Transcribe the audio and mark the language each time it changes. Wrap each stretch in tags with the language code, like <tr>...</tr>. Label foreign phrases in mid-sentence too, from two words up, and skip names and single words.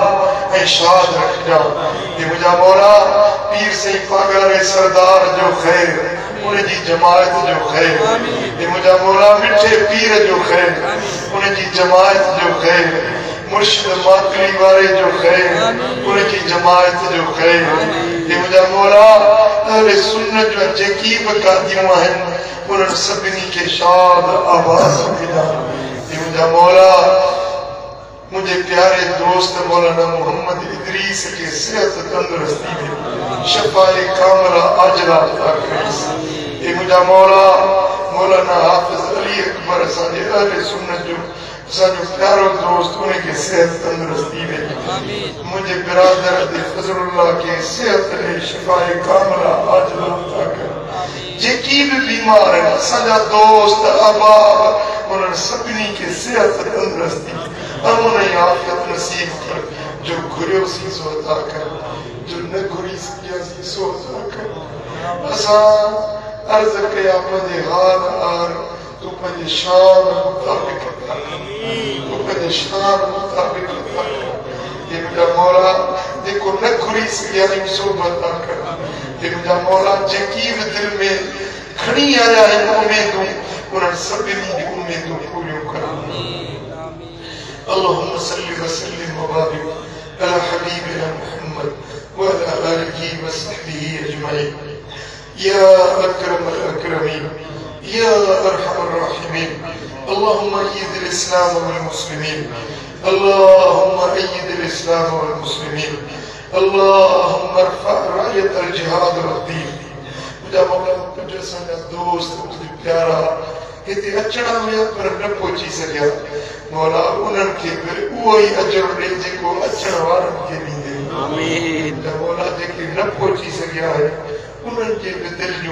<sd>ऐं शाद रखिया ये मुझा मौला पीर साईं पागारे सरदार जो ख़ैर उनजी जमायत जो ख़ैर ये मुझा मौला मिठे पीर जो ख़ैर उनजी जमायत जो ख़ैर मुर्शिद मातली वारे जो ख़ैर उनजी जमायत जो ख़ैर ये मुझा मौला अहले सुन्नत जो जेकी बि कादियूं आहिनि उन्हनि सभिनी खे शाद आबाद रखिया ये मुझा मौला मुझे प्यारे दोस्त मौलाना मोहम्मद इदरीस के सेहत तंदुरुस्ती में</sd> <ar>شفاء كاملا عاجلا</ar> <sd>अता करेस ये मुझा मौला मौलाना हाफिज अली अकबर असांजे अहले सुन्नत जो असांजो प्यारो दोस्त उनखे सेहत तंदुरुस्ती में मुझे बिरादर दे फजलुल्लाह के सेहत ॾे</sd> <ar>شفاء كاملا عاجلا</ar> <sd>अता कर जेकी भी बीमार है असांजा दोस्त अहबाब उन्हनि सभिनी खे सेहत तंदुरुस्ती अमन ऐं आफियत नसीब कर जो घुरियोसीं सो अता कर जो न घुरी सघियासीं सो अता कर असां अर्ज़ कया पंहिंजे हाल हार तूं पंहिंजे शान मुताबिक़ अता कर तूं पंहिंजे शान मुताबिक़ अता कर ये मुंहिंजा मौला जेको न घुरी सघियासीं सो अता कर ये मुंहिंजा मौला जेकी बि दिलि में खणी आया आहिनि उमेदूं उन्हनि सभिनी जी उमेदूं पूरियूं कर</sd> <ar>اللهم صل وسلم وبارك على حبيبنا محمد وعلى آله وصحبه أجمعين يا أكرم الأكرمين يا أرحم الراحمين اللهم أيد الإسلام والمسلمين اللهم أيد الإسلام والمسلمين اللهم ارفع راية الجهاد والدين</ar> <sd>मुझा मौला तुझे असांजा दोस्त तुझे प्यारा हिते अचण में पर न पहुची सघिया मौला उन्हनि खे बि उहो ई अजर ॾे जेको अचण वारनि खे ॾींदे आमीन मौला जेके न पहुची सघिया आहिनि उन्हनि जे बि दिलि जूं</sd>